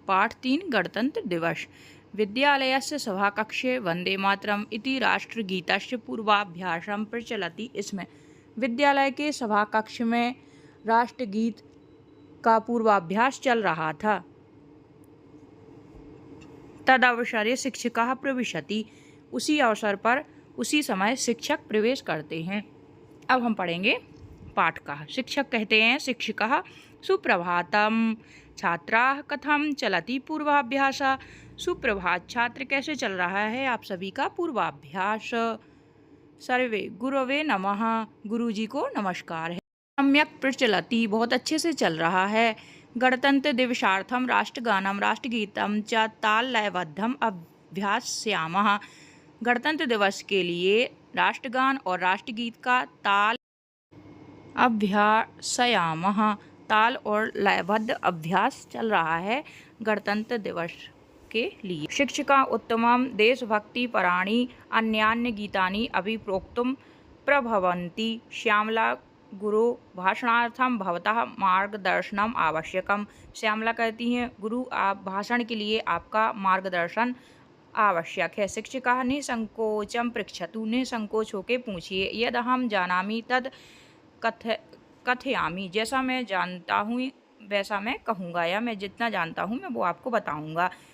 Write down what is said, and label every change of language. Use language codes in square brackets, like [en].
[sa] पाठ 3 गणतंत्र दिवस। विद्यालयस्य सभाकक्षे वंदे मातरम् इति राष्ट्रगीतस्य पूर्वाभ्यासं प्रचलति। [hi] इसमें विद्यालय के सभाकक्ष में राष्ट्रगीत का पूर्वाभ्यास चल रहा था। [sa] तदवसरे शिक्षिका प्रविशति। [hi] उसी अवसर पर उसी समय शिक्षक प्रवेश करते हैं। अब हम पढ़ेंगे पाठ का। शिक्षक कहते हैं, [sa] शिक्षिका सुप्रभातम छात्राः कथं चलति पूर्वाभ्यास। [hi] सुप्रभात छात्र, कैसे चल रहा है आप सभी का पूर्वाभ्यास। [sa] सर्वे गुरवे नमः, [hi] गुरुजी को नमस्कार है। [sa] सम्यक प्रचलति, [hi] बहुत अच्छे से चल रहा है। [sa] गणतंत्र दिवसार्थम राष्ट्रगानम राष्ट्रगीतम च ताललयबद्धम अभ्यास्यामः। [hi] गणतंत्र दिवस के लिए राष्ट्रगान और राष्ट्रगीत का ताल अभ्यासयामः, ताल और लयबद्ध अभ्यास चल रहा है गणतंत्र दिवस के लिए। [sa] शिक्षिका उत्तमं देशभक्ति पराणि अन्यान्य गीतानि अपि प्रोक्तुं प्रभवन्ति। श्यामला गुरु भाषणार्थम भवतः मार्गदर्शनम आवश्यकम। [hi] श्यामला कहती हैं, गुरु आप भाषण के लिए आपका मार्गदर्शन आवश्यक है। [sa] शिक्षिका निसंकोचम पृच्छतु, [hi] निसंकोच होके पूछिए। [sa] यद हम जानामि तद कथयामि, [hi] जैसा मैं जानता हूँ वैसा मैं कहूँगा, या मैं जितना जानता हूँ मैं वो आपको बताऊँगा।